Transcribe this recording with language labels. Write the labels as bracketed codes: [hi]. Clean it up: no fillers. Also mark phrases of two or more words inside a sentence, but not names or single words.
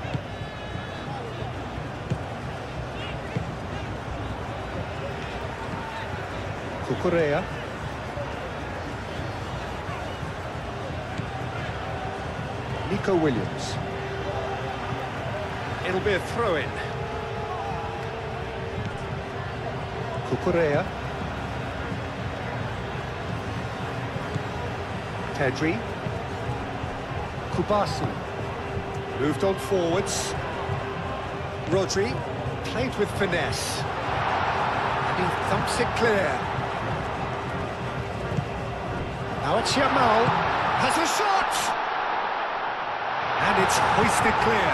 [en] Cucurella. Nico Williams. It'll be a throw-in. Cucurella. Pedri. Kubasi. Moved on forwards. Rodri. Played with finesse. And he thumps it clear. Now it's Yamal. Has a shot! And it's hoisted clear.